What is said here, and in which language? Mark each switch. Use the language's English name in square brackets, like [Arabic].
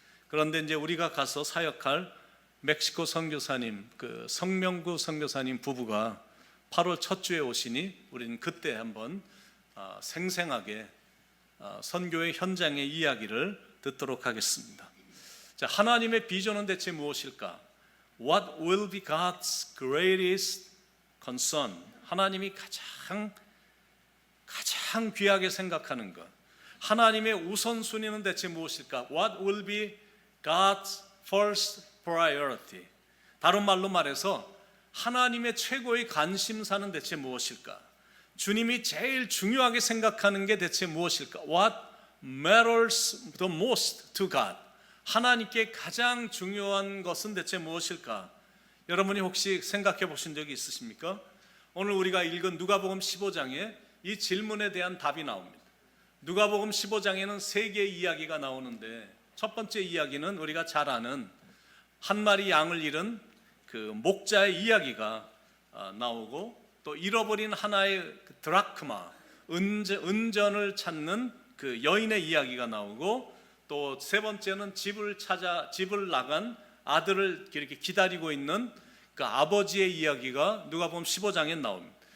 [Korean] 그런데 이제 우리가 가서 사역할 멕시코 선교사님, 그 성명구 선교사님 부부가 8월 첫 주에 오시니 우리는 그때 한번 생생하게 선교의 현장의 이야기를 듣도록 하겠습니다. 자, 하나님의 비전은 대체 무엇일까? [English] What will be God's greatest concern? [Korean] 하나님이 가장 귀하게 생각하는 것, 하나님의 우선순위는 대체 무엇일까? [English] What will be God's first priority? [Korean] 다른 말로 말해서 하나님의 최고의 관심사는 대체 무엇일까? 주님이 제일 중요하게 생각하는 게 대체 무엇일까? [English] What matters the most to God? [Korean] 하나님께 가장 중요한 것은 대체 무엇일까? 여러분이 혹시 생각해 보신 적이 있으십니까? 오늘 우리가 읽은 누가복음 15장에 이 질문에 대한 답이 나옵니다. 누가복음 15장에는 세 개의 이야기가 나오는데, 첫 번째 이야기는 우리가 잘 아는 한 마리 양을 잃은 그 목자의 이야기가 나오고, 또 잃어버린 하나의 드라크마, 은전을 찾는 그 여인의 이야기가 나오고, 또 세 번째는 집을 나간 아들을 이렇게 기다리고 있는 그 아버지의 이야기가 누가복음 15장에 나옵니다.